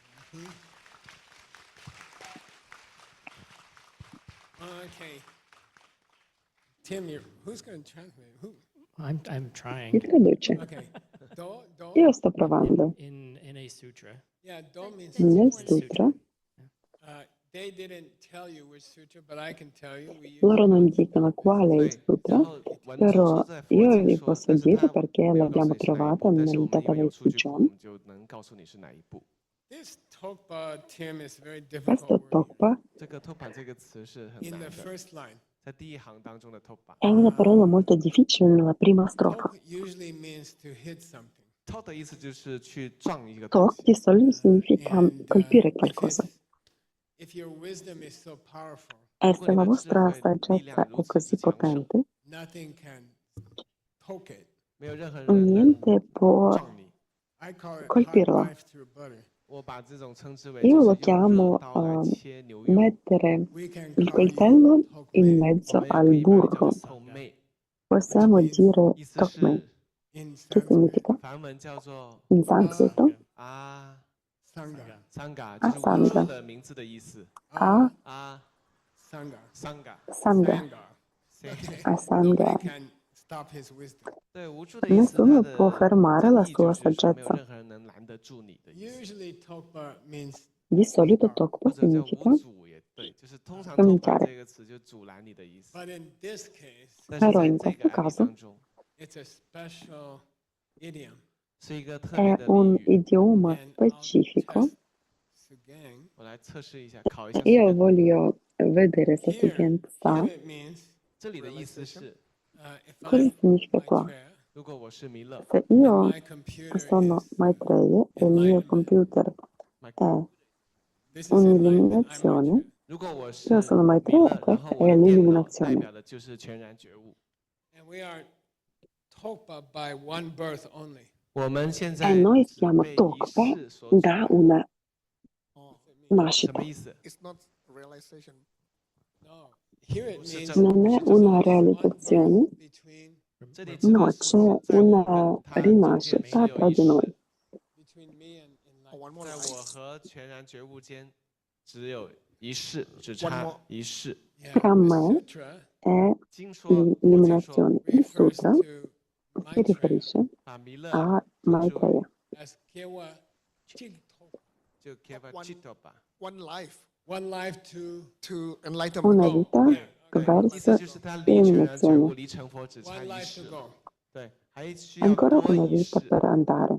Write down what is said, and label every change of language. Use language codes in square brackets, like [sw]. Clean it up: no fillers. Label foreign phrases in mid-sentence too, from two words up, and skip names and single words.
[en] Okay. Tim, who's going to translate? Who? I'm [it] Chi [en] trying. [it] traduce? [en] Okay. Do? [it] Io sto provando. [en] In a sutra. Yeah, do means [it] Nel sutra [en] they didn't tell you which sutra, but I can tell you. We use [it] loro non dicono quale è il [zh] 对， [it] sutra, [zh] 然后文中 [it] però [zh] 说在佛 [it] io [zh] 经 [it] vi [zh] 说， [it] posso [zh] 但是 [it] dire [zh] 他 [it] perché [zh] 没有告诉 [it] l'abbiamo [zh] 你是哪一 [it] trovata [zh] 部，但是 [it] nel [zh] 我们因为有 [it] database [zh] 数 [it] di [zh] 据库，我 [it] John. [zh] 们就能告诉你是哪一部。 [en] This Tokpa, Tim, is very [it] Questo [en] difficult. word. [it] tokpa [zh] 这个 topa 这个词是很 [en] In [zh] 难 [en] the [zh] 的， [en] first line, [zh] 在第一行当中的 topa。 [it] è una parola molto difficile nella prima strofa. [en] tok usually means to hit something. [zh] Tok 的意思就是去撞一个东 [it] Tok [zh] 西。 [it] di solito significa [en] And [it] colpire qualcosa. [en] if your wisdom is so powerful, [it] E [zh] 如果 [it] se [zh] 你 [it] la [zh] 的智 [it] vostra [zh] 慧力量 [it] saggezza [zh] 如 [it] è [zh] 此 [it] così [zh] 之强盛， [it] potente, [en] nothing can poke it. [zh] 没有任何人能 [it] niente può [zh] 撞你。 [en] I call it hard [it] colpirla. [en] life through butter. [zh] 我把这种称之为 [it] Io [zh] 就 [it] lo [zh] 是用热 [it] chiamo [zh] 刀来切牛肉， [it] mettere [en] We can [it] il [en] call [it] coltello [en] you [it] in [en] Tokme. [zh] 我 [it] mezzo [zh] 们也可 [it] al [zh] 以把你叫 [it] burro. [zh] 做透妹， [it] Possiamo dire [zh] 意思 [it] tokme. [zh] 是 [en] In [it] Che [en] Sanskrit, [it] significa? [zh] 梵文叫做 [it] In sanscrito? 啊 [en] Sangha. [zh] 桑嘎，啊就是无数 [en] Sangha [zh] 的名字的意思。 [en] A 啊 Sangha. [zh] 桑嘎， [en] sangha. Okay. A Nobody sangha. can stop his wisdom. [zh] 对，无助的意思，它 [it] Nessuno [zh] 的 [it] può fermare la [zh] 真意 [it] sua [zh] 就是说没有 [it] saggezza. [zh] 任何人能拦得住你的意思， [en] Usually, Tokpa means [it] Di solito tokpa [zh] 或者叫 [it] significa [zh] 无阻也对，就是通常 [it] cominciare [zh] 托把这个词就阻拦你的意思。 [en] but in this case, [zh] 但是 [it] Però [zh] 在 [it] in [zh] 这 [it] questo [zh] 个案例 [it] caso [zh] 当中， [en] it's a special idiom. [zh] 是一个特别 [it] è [zh] 的 [it] un [zh] 俚语。 [it] idioma [en] And I'll [it] specifico. [en] test Sugang. [zh] 我来测试一下，考一下 [it] Io [zh] 苏根。 [it] voglio vedere se [en] Here, [it] Sugen sa [en] it means [zh] 这里的意思是， [en] if [it] cosa [en] I'm [it] significa qua. [en] Maitreya [zh] 如果我是弥勒， [it] Se [en] and [it] io [en] my computer [it] sono [en] is [it] Maitreya e il mio [en] enlightenment. [it] computer è [en] This is enlightenment. I'm [it] un'illuminazione, [en] Maitreya. [zh] 如果我 [it] io [zh] 是 [it] sono [zh] 弥 [it] Maitreya [zh] 勒 [it] e [zh] 然后 [it] questa [zh] 我 [it] è [zh] 的电脑代 [it] l'illuminazione. [zh] 表的就是全然觉悟。 [en] And we are Tokpa by one birth only. [zh] 我们现 [it] E [zh] 在 [it] noi [zh] 只 [it] siamo [zh] 被一 [it] tokpa [zh] 世所阻 [it] da [zh] 拦， [it] una [zh] 什 [it] nascita. [zh] 么意思？ [en] It's not realization. No. Here it [it] Sì, [en] means [it] certo. Non è una realizzazione, [zh] 这里指 [it] no, [zh] 的 [it] c'è [zh] 是在我 [it] una [zh] 跟他中间 [it] rinascita [zh] 没有 [it] tra [zh] 一 [it] di noi. [zh] 世， [en] between me and Or one more [zh] 在 [en] life. [zh] 我和全然觉悟间只有一世，只 [en] One [zh] 差 [en] more. [zh] 一世。 [en] Yeah, [it] Tra [en] the [it] me [en] sutra [it] è [zh] 经说，佛经说， [it] l'illuminazione. Il [en] refers [it] sutra [en] to [it] si [en] Maitreya [it] riferisce [zh] 把弥勒 [it] a [zh] 称之为 [it] Maitreya. [en] as Kewa Chigtopa. [zh] 就 Keva [en] One- Chitopa， One life One life to to enlightenment. [it] Una [en] go. [it] vita [en] Yeah, okay. [zh] 意思 [it] verso [zh] 就是他离全然觉悟、 [it] l'illuminazione. [zh] 离成佛只差 [en] One [zh] 一 [en] life [zh] 世 [en] to。go. [zh] 对，还需要 [it] Ancora [zh] 多 [it] una [zh] 一 [it] vita [zh] 世。 [it] per andare.